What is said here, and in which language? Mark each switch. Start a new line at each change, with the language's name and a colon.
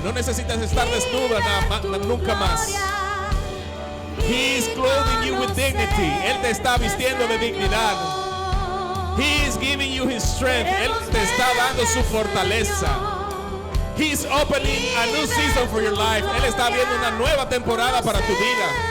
Spanish: No necesitas estar desnuda nunca más.
English: He is clothing you with dignity.
Spanish: Él te está vistiendo de dignidad.
English: He is giving you his strength.
Spanish: Él te está dando su fortaleza.
English: He is opening a new season for your life.
Spanish: Él está abriendo una nueva temporada para tu vida.